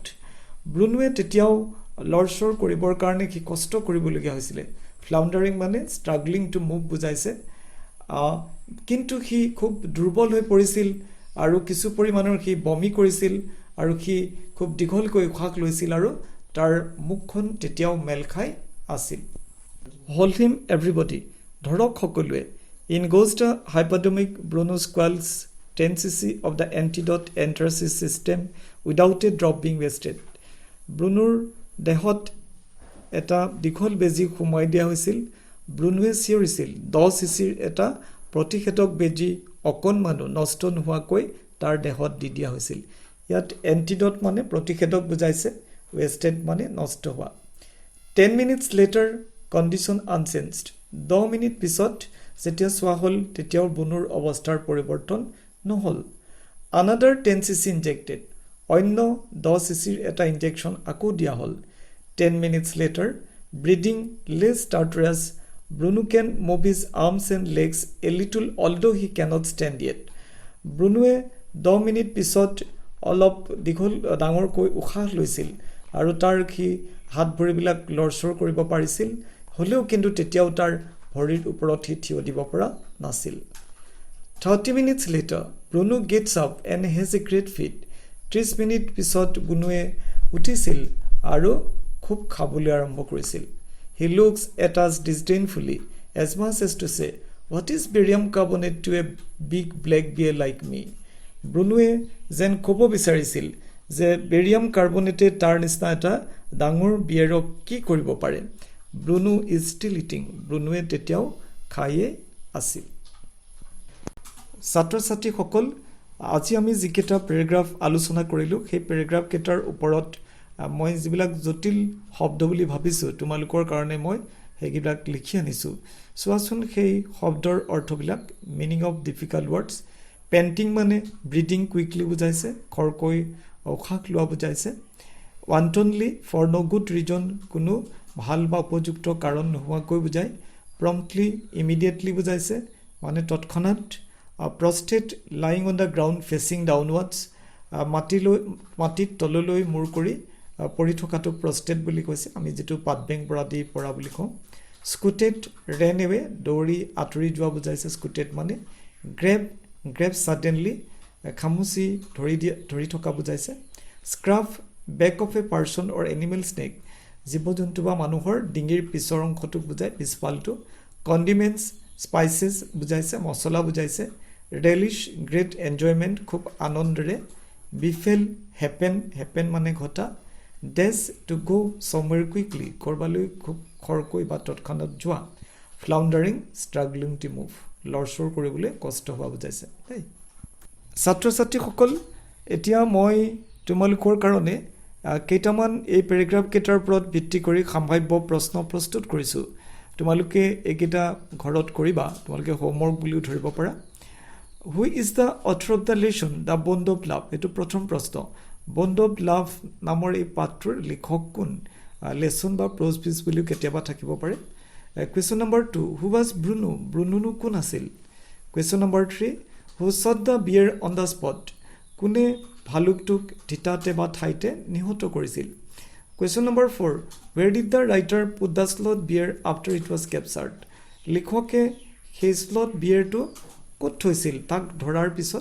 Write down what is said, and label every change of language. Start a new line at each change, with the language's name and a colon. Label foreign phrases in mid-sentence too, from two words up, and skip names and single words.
Assamese: ব্ৰুনোৱে তেতিয়াও লৰচৰ কৰিবৰ কাৰণে সি কষ্ট কৰিবলগীয়া হৈছিলে। ফ্লাউণ্ডাৰিং মানে
English: struggling to move
Assamese: বুজাইছে। কিন্তু সি খুব দুৰ্বল হৈ পৰিছিল আৰু কিছু পৰিমাণৰ সি বমি কৰিছিল আৰু সি খুব দীঘলকৈ উশাহ লৈছিল আৰু তাৰ মুখখন তেতিয়াও মেল খাই আছিল।
English: Hold him everybody,
Assamese: ধৰক সকলোৱে।
English: In goes the hypodermic Bruno squalls 10 cc of the antidote enters his system without a drop being wasted.
Assamese: ব্ৰুনোৰ দেহত এটা দীঘল বেজী সোমাই দিয়া হৈছিল। ব্ৰুনোৱে চিঞৰিছিল 10 চিচিৰ এটা প্ৰতিষেধক বেজী অকণমানো নষ্ট নোহোৱাকৈ তাৰ দেহত দি দিয়া হৈছিল। ইয়াত এণ্টিডট মানে প্ৰতিষেধক বুজাইছে wasted মানে নষ্ট হোৱা
English: 10 minutes later condition unchanged
Assamese: 10 মিনিট পিছত যেতিয়া চোৱা হ'ল তেতিয়াও বুনুৰ অৱস্থাৰ পৰিৱৰ্তন নহল
English: another 10 cc injected
Assamese: অন্য 10 cc এটা ইনজেকচন আকৌ দিয়া হ'ল
English: 10 minutes later breathing less stertorous Bruno can move his arms and legs a little although he cannot stand yet
Assamese: ব্ৰুনোৱে 10 মিনিট পিছত অলপ দীঘল ডাঙৰকৈ উশাহ লৈছিল আৰু তাৰ কি হাত ভৰিবিলাক লৰচৰ কৰিব পাৰিছিল হলেও কিন্তু তেতিয়াও তাৰ ভৰিৰ ওপৰত থিয় দিব পৰা নাছিল
English: 30 minutes later Bruno gets up and has a great feed
Assamese: 30 মিনিট পিছত ব্ৰুনোৱে উঠিছিল আৰু খুব খাবলৈ আৰম্ভ কৰিছিল
English: He looks at us disdainfully as much as to say what is barium carbonate to a big black bear like me
Assamese: ব্ৰুনোৱে যেন ক'ব বিচাৰিছিল যে বেৰিয়াম কাৰ্বনেটে তাৰ নিচিনা এটা ডাঙৰ বিয়েৰক কি কৰিব পাৰে
English: Bruno is still eating
Assamese: ব্ৰুনোৱে তেতিয়াও খায়ে আছিল ছাত্ৰ-ছাত্ৰীসকল আজি আমি যিকেইটা পেৰাগ্ৰাফ আলোচনা কৰিলো সেই পেৰাগ্ৰাফ কেইটাৰ ওপৰত মই যিবিলাক জটিল শব্দ বুলি ভাবিছো তোমালোকৰ কাৰণে মই হেগিবিলাক লিখি আনিছো চোৱাচোন সেই শব্দৰ অৰ্থবিলাক
English: meaning of difficult words panting
Assamese: মানে
English: breathing quickly
Assamese: বুজাইছে খৰকৈ উশাহ লোৱা বুজাইছে
English: wantonly for no good reason
Assamese: কোনো ভাল বা উপযুক্ত কাৰণ নোহোৱাকৈ বুজায়
English: promptly immediately
Assamese: বুজাইছে মানে তৎক্ষণাৎ
English: prostrate lying on the ground facing downwards
Assamese: মাটিত তললৈ মূৰ কৰি পৰি থকাটো prostrate বুলি কৈছে আমি যেটো পাদবেং পৰা দি পৰা বুলি কওঁ
English: scooted ran away
Assamese: দৌৰি আঁতৰি যোৱা বুজাইছে scooted মানে
English: grab suddenly
Assamese: খামুচি ধৰি থকা বুজাইছে
English: scruff back of a person or animal snake
Assamese: জীৱ-জন্তু বা মানুহৰ ডিঙিৰ পিছৰ অংশটো বুজায় পিছফালটো
English: condiments spices
Assamese: বুজাইছে মছলা বুজাইছে
English: relish great enjoyment
Assamese: খুব আনন্দৰে
English: befell happen
Assamese: মানে ঘটা
English: dash to go somewhere quickly
Assamese: কৰবালৈ খুব খৰকৈ বা তৎক্ষণাৎ যোৱা
English: floundering struggling to move
Assamese: লৰচৰ কৰিবলৈ কষ্ট হোৱা বুজাইছে দেই ছাত্ৰ-ছাত্ৰীসকল এতিয়া মই তোমালোকৰ কাৰণে কেইটামান এই পেৰাগ্ৰাফ কেইটাৰ ওপৰত ভিত্তি কৰি সম্ভাৱ্য প্ৰশ্ন প্ৰস্তুত কৰিছো তোমালোকে এইকেইটা ঘৰত কৰিবা তোমালোকে হোমৱৰ্ক বুলিও ধৰিব পাৰা
English: Who is the author of the lesson The Bond of Love
Assamese: এটো প্ৰথম প্ৰশ্ন Bond of Love নামৰ এই পাঠটোৰ লিখক কোন লেসন বা প্ৰজ পিচ বুলিও কেতিয়াবা থাকিব পাৰে
English: Question number 2 Who was Bruno
Assamese: Bruno কোন আছিল
English: Question number 3 Who shot the bear on the spot
Assamese: কোনে ভালুকটোক ঠিতাতে বা ঠাইতে নিহত কৰিছিল
English: Question number 4 Where did the writer put the sloth bear after it was captured
Assamese: লিখকে সেই sloth bear টো ক'ত থৈছিল তাক ধৰাৰ পিছত